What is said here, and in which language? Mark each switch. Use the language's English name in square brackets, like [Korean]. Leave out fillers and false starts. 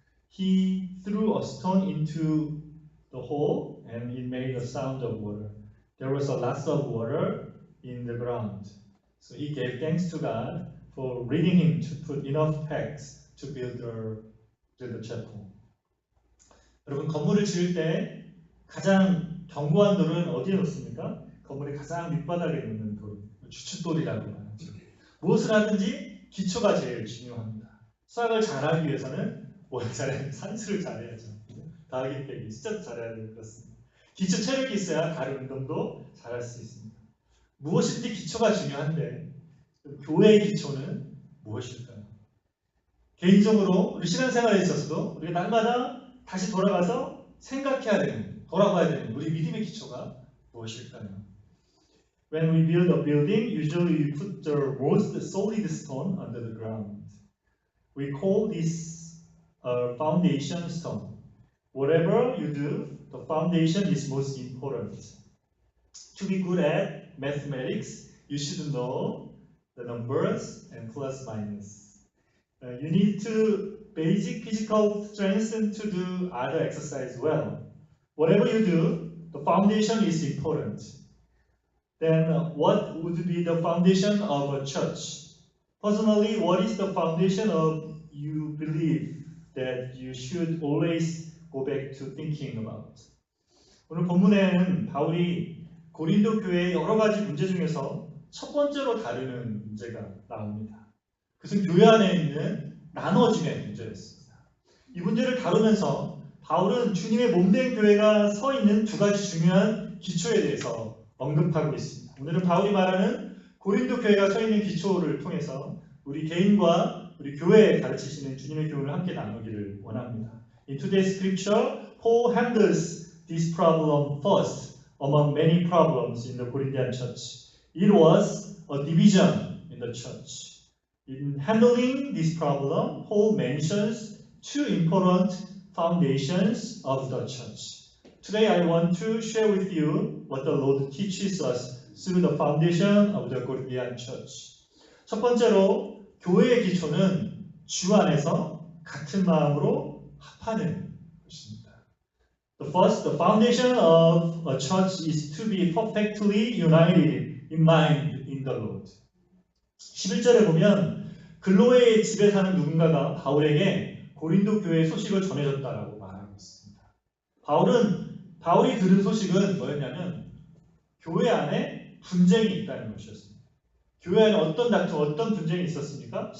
[English] He threw a stone into the hole and it made a sound of water. There was a lot of water in the ground. So he gave thanks to God for leading him to put enough pegs to build the chapel. [Korean] 여러분, 건물을 지을 때 가장 견고한 돌은 어디에 놓습니까? 건물의 가장 밑바닥에 놓는 돌, 주춧돌이라고 하죠. 무엇을 하든지 기초가 제일 중요합니다. 수학을 잘하기 위해서는 뭘 잘해야 산수를 잘해야죠. 더하기 빼기, 숫자도 잘해야 되고 그렇습니다. 기초 체력이 있어야 다른 운동도 잘할 수 있습니다. 무엇이든지 기초가 중요한데 교회의 기초는 무엇일까요? 개인적으로 우리 신앙생활에 있어서도 우리가 날마다 다시 돌아가서 생각해야 되는, 돌아봐야 되는 우리 믿음의 기초가 무엇일까요? [English] When we build a building, usually we put the most solid stone under the ground. We call this a foundation stone. Whatever you do, the foundation is most important. To be good at mathematics, you should know the numbers and plus minus. You need to basic physical strength to do other exercise well. Whatever you do, the foundation is important. Then what would be the foundation of a church? Personally, what is the foundation of you believe that you should always go back to thinking about? [Korean] 오늘 본문에는 바울이 고린도 교회의 여러 가지 문제 중에서 첫 번째로 다루는 문제가 나옵니다. 그것은 교회 안에 있는 나눠짐의 문제였습니다. 이 문제를 다루면서 바울은 주님의 몸된 교회가 서 있는 두 가지 중요한 기초에 대해서 언급하고 있습니다. 오늘은 바울이 말하는 고린도 교회가 서 있는 기초를 통해서 우리 개인과 우리 교회에 가르치시는 주님의 교훈을 함께 나누기를 원합니다. [English] In today's scripture, Paul handles this problem first among many problems in the Corinthian church. It was a division in the church. In handling this problem, Paul mentions two important foundations of the church. Today I want to share with you what the Lord teaches us through the foundation of the Corinthian church. [Korean] 첫 번째로 교회의 기초는 주 안에서 같은 마음으로 합하는 것입니다. [English] The foundation of a church is to be perfectly united in mind in the Lord. [Korean] 11절에 보면 글로에의 집에 사는 누군가가 바울에게 고린도 교회의 소식을 전해줬다라고 말하고 있습니다. 바울이 들은 소식은 뭐였냐면 교회 안에 분쟁이 있다는 것이었습니다. 교회 안에 어떤 다툼, 어떤 분쟁이 있었습니까?